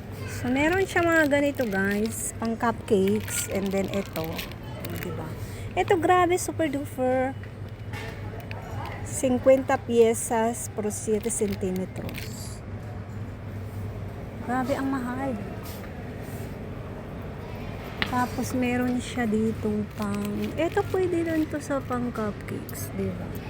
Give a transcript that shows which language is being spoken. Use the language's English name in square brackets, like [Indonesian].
[Filipino] So, meron siya mga ganito guys, pang cupcakes, and then ito, diba? Ito grabe, super duper. [Spanish] 50 piezas por 7 centímetros. [Filipino] Grabe, ang mahal. Tapos, meron siya ditong pang, ito pwede lang to sa pang cupcakes, diba?